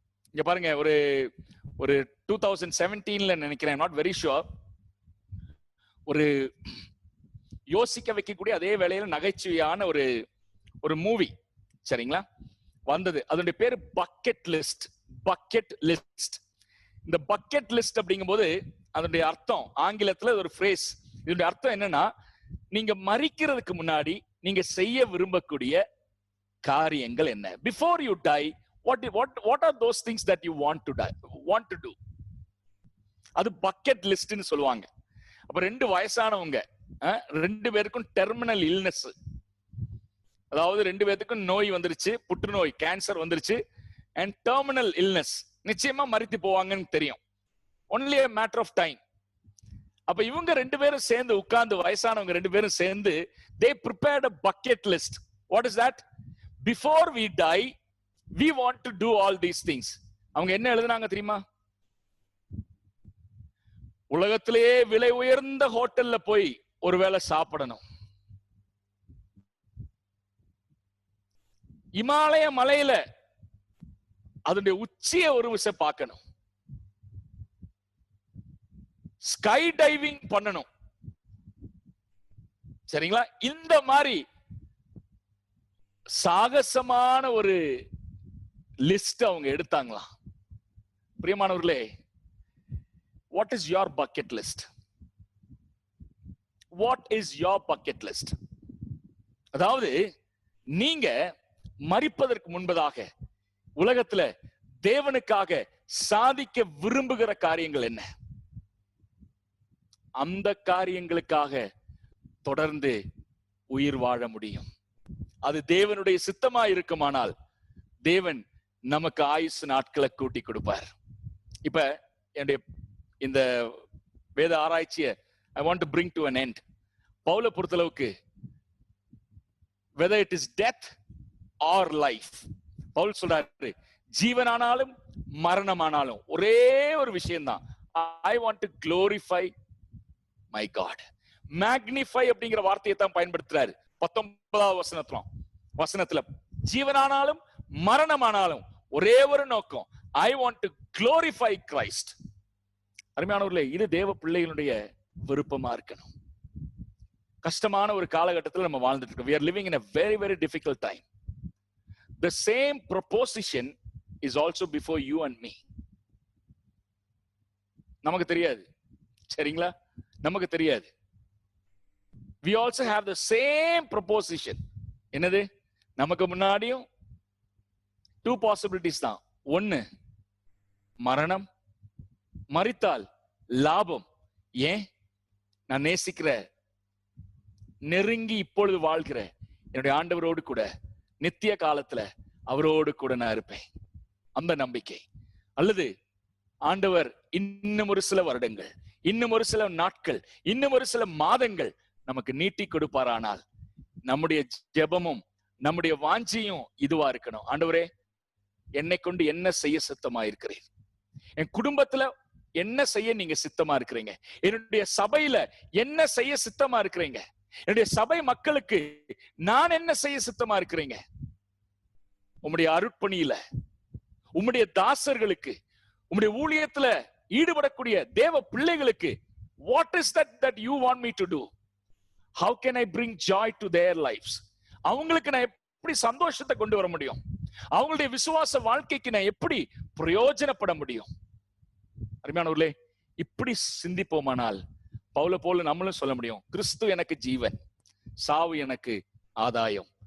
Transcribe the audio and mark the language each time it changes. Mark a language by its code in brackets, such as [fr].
[ta] இங்க பாருங்க, ஒரு 2017ல நினைக்கிறேன், நாட் வெரி ஷுர், ஒரு யோசிக்க வைக்கக்கூடிய அதே வேளையில நகைச்சுவையான ஒரு மூவி, சரிங்களா, வந்தது. அதனுடைய பேரு பக்கெட் லிஸ்ட். Bucket list. இந்த பக்கெட் லிஸ்ட் அப்படிங்கும் போது அதனுடைய அர்த்தம் ஆங்கிலத்துல ஒரு ஃப்ரேஸ். இதனுடைய அர்த்தம் என்னன்னா, நீங்க மரிக்கிறதுக்கு முன்னாடி நீங்க செய்ய விரும்பக்கூடிய காரியங்கள் என்ன? [en] Before you die, what are those things that you want to do? [ta] அது பக்கெட் லிஸ்ட்னு சொல்லுவாங்க. அப்ப 2 வயசானவங்க, 2 பேருக்கும் டெர்மினல் இல்னஸ், அதாவது 2 பேருக்கும் நோய் வந்துருச்சு, புற்றுநோய், கேன்சர் வந்துருச்சு, அண்ட் டெர்மினல் இல்னஸ், நிச்சயமா மரித்து போவாங்கன்னு தெரியும். [en] Only a matter of time. [ta] அப்ப இவங்க 2 பேரும் சேர்ந்து உட்கார்ந்து, வயசானவங்க 2 பேரும் சேர்ந்து, [en] they prepared a bucket list. What is that? Before we die, we want to do all these things. [ta] அவங்க என்ன எழுதுனாங்க தெரியுமா? உலகத்திலேயே விலை உயர்ந்த ஹோட்டல்ல போய் ஒருவேளை சாப்பிடணும், இமாலய மலையில அதனுடைய உச்சியை ஒரு விஷயம் பார்க்கணும், ஸ்கை டைவிங் பண்ணணும். சரிங்களா? இந்த மாதிரி சாகசமான ஒரு லிஸ்ட் அவங்க எடுத்தாங்களா? பிரியமானவர்களே, [en] what is your bucket list? What is your bucket list? [ta] அதாவது நீங்க மரிப்பதற்கு முன்பதாக உலகத்துல தேவனுக்காக சாதிக்க விரும்புகிற காரியங்கள் என்ன? அந்த காரியங்களுக்காக தொடர்ந்து உயிர் வாழ முடியும். அது தேவனுடைய சித்தமா இருக்குமானால் தேவன் நமக்கு ஆயுசு நாட்களை கூட்டி கொடுப்பார். இப்ப என்னுடைய இந்த வேத ஆராய்ச்சியை [en] I want to bring to an end. [ta] பவுலை பொறுத்தளவுக்கு [en] whether it is death or life, [ta] Pavul சொல்றாரு, ஜீவனானாலும் மரணமானாலும் ஒரே ஒரு விஷயம்தான், [en] I want to glorify my God. [ta] magnify அப்படிங்கிற வார்த்தையை தான் பயன்படுத்துறாரு 19வது வசனத்துல. ஜீவனானாலும் மரணமானாலும் ஒரே ஒரு நோக்கம், [en] I want to glorify Christ. [ta] அருமையானவர்களே, இது தேவ பிள்ளைகளுடைய விருப்பமா இருக்கணும். கஷ்டமான ஒரு காலகட்டத்தில் நம்ம வாழ்ந்துட்டு இருக்கோம். [en] We are living in a very very difficult time. The same proposition is also before you and me. [ta] நமக்கு தெரியாது, சரிங்களா? நமக்கு தெரியாது. [en] We also have the same proposition. [ta] என்னது? நமக்கு முன்னாடியும் 2 possibilities தான். ஒன்னு மரணம், மரித்தால் லாபம். ஏன்? நான் நேசிக்கிற, நெருங்கி இப்பொழுது வாழ்கிற என்னுடைய ஆண்டவரோடு கூட நித்திய காலத்துல அவரோடு கூட நான் இருப்பேன், அந்த நம்பிக்கை. அல்லது ஆண்டவர் இன்னும் ஒரு சில வருடங்கள், இன்னும் ஒரு சில நாட்கள், இன்னும் ஒரு சில மாதங்கள் நமக்கு நீட்டி கொடுப்பாரானால் நம்முடைய ஜெபமும் நம்முடைய வாஞ்சியும் இதுவா இருக்கணும். ஆண்டவரே, என்னை கொண்டு என்ன செய்ய சித்தமா இருக்கிறீர்? என் குடும்பத்துல என்ன செய்ய நீங்க சித்தமா இருக்கிறீங்க? என்னுடைய சபையில என்ன செய்ய சித்தமா இருக்கிறீங்க? என்னுடைய சபை மக்களுக்கு நான் என்ன செய்ய சித்தமா இருக்கிறீங்க? உம்முடைய அருட்பணியில, உம்முடைய தாசர்களுக்கு, உம்முடைய ஊழியத்துல ஈடுபடக்கூடிய தேவ பிள்ளைகளுக்கு [en] what is that you want me to do? How can I bring joy to their lives? [ta] அவங்களுக்கு நான் எப்படி சந்தோஷத்தை கொண்டு வர முடியும்? அவங்களுடைய விசுவாச வாழ்க்கைக்கு நான் எப்படி பிரயோஜனப்பட முடியும்? அருமையானவர்களே, இப்படி சிந்திப்போமானால் பவுல போல நம்மளும் சொல்ல முடியும், கிறிஸ்து எனக்கு ஜீவன், சாவு எனக்கு ஆதாயம்.